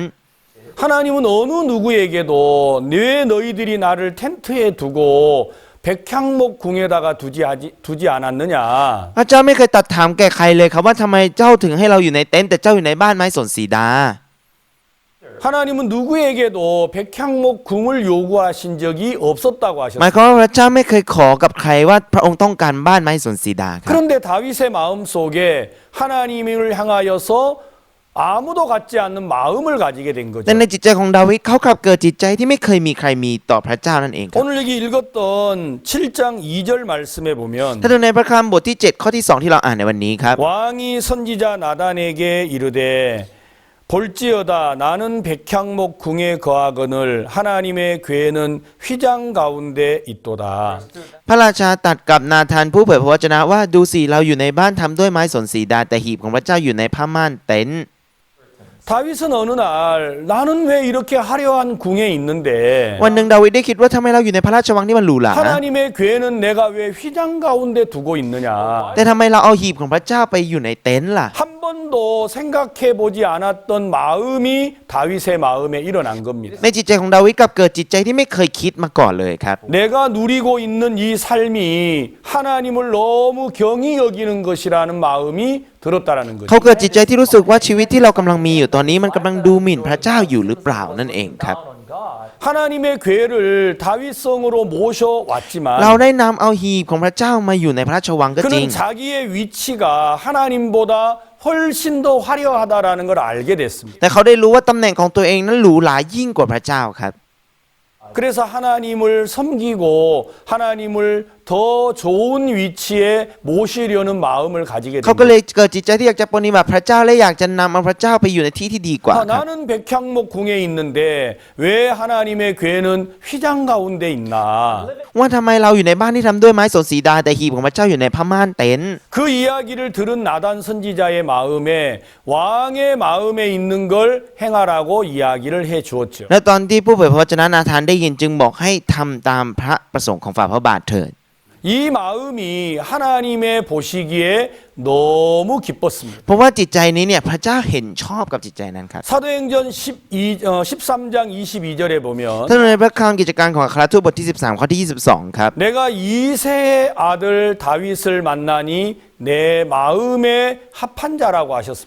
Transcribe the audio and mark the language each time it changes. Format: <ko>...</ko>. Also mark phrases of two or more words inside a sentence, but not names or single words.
<ko>하나님은 어느 누구에게도 왜 너희들이 나를 텐트에 두고 백향목 궁에다가 두지 않았느냐.</ko> <th>พระเจ้าไม่เคยตัดถามแก่ใครเลยครับว่าทำไมเจ้าถึงให้เราอยู่ในเต็นท์แต่เจ้าอยู่ในบ้านไม้สนสีดา</th> <ko>하나님은 누구에게도 백향목 궁을 요구하신 적이 없었다고</ko> <th>หมาย</th> <ko>하셨습니다.</ko> <th>ความว่าพระเจ้าไม่เคยขอกับใครว่าพระองค์ต้องการบ้านไม้สนสีดาครับ</th> <ko>그런데 다윗의 마음 속에 하나님을 향하여서 아무도 갖지 않는 마음을 가지게 된</ko> <th>แต่</th> <ko>거죠.</ko> <th>ในจิตใจของดาวิดเขากลับเกิดจิตใจที่ไม่เคยมีใครมีต่อพระเจ้านั่นเองครับ</th> <ko>오늘 여기 읽었던 7장 2절 말씀에 보면</ko> <th>ถ้าดูในพระคัมภ์บทที่ 7 ข้อที่ 2 ที่เราอ่านในวันนี้ครับ</th> <ko>왕이 선지자 나단에게 이르되 볼지어다 나는 백향목 궁에 거하거늘 하나님의 궤는 휘장 가운데 있도다.</ko> <th>พระราชาตรัสกับนาธานผู้เผยพระวจนะว่าดูสิเราอยู่ในบ้านทำด้วยไม้สนสีดาแต่หีบของพระเจ้าอยู่ในผ้าม่านเต็นท์</th> <ko>다윗은 어느 날 나는 왜 이렇게 화려한 궁에 있는데</ko> <th>วันหนึ่งดาวิดได้คิดว่าทำไมเราอยู่ในพระราชวังที่มันหรูหรา</th> <ko>하나님의 궤는 내가 왜 휘장 가운데 두고 있느냐.</ko> <th>แต่ทำไมเราเอาหีบของพระเจ้าไปอยู่ในเต็นท์ล่ะ</th> <ko>한 번도 생각해 보지 않았던 마음이 다윗의 마음에 일어난 겁니다.</ko> <th>ในจิตใจของดาวิดกลับเกิดจิตใจที่ไม่เคยคิดมาก่อนเลยครับ</th> <ko>내가 누리고 있는 이 삶이 하나님을 너무 경히 여기는 것이라는 마음이 들었다라는 거죠.</ko> <th>เขาเกิดจิตใจที่รู้สึกว่าชีวิตที่เรากำลังมีอยู่ตอนนี้มันกำลังดูหมิ่นพระเจ้าอยู่หรือเปล่านั่นเองครับ</th> <ko>하나님의 궤를 다윗성으로 모셔왔지만</ko> <th>เราได้นำเอาหีบของพระเจ้ามาอยู่ในพระราชวังก็จริง</th> <ko>그는 자기의 위치가 하나님보다 훨씬 더 화려하다라는 걸 알게 됐습니다.</ko> <th>แต่เขาได้รู้ว่าตำแหน่งของตัวเองนั้นหรูหรายิ่งกว่าพระเจ้าครับ</th> <ko>그래서 하나님을 섬기고 하나님을 더 좋은 위치에 모시려는 마음을 가지게</ko> <th>เขาก็</th> <ko>됩니다.</ko> <th>เลยเกิดจิตใจที่อยากจะปฏิบัติพระเจ้าและอยากจะนำเอาพระเจ้าไปอยู่ในที่ที่ดีกว่าครับ</th> <ko>나는 백향목 궁에 있는데 왜 하나님의 궤는 휘장 가운데 있나?</ko> <th>ว่าทำไมเราอยู่ในบ้านที่ทำด้วยไม้สนสีดาแต่หีบของพระเจ้าอยู่ในผ้าม่านเต็นท์</th> <ko>그 이야기를 들은 나단 선지자의 마음에 왕의 마음에 있는 걸 행하라고 이야기를 해 주었죠.</ko> <th>และตอนที่ผู้เผยพระวจนะนาธานได้ยินจึงบอกให้ทำตามพระประสงค์ของฝ่าพระบาทเถิด</th> <ko>이 마음이 하나님의 보시기에 너무 기뻤습니다.</ko> <th>เพราะว่าจิตใจนี้เนี่ยพระเจ้าเห็นชอบกับจิตใจนั้นครับ</th> <ko>사도행전 13장 22절에 보면</ko> <th>ถ้าในพระคัมภีร์กิจการของอัครทูตบทที่ 13 ข้อที่ 22 ครับ</th> <ko>내가 이세의 아들 다윗을 만나니 내 마음에 합한 자라고 하셨습니다.</ko>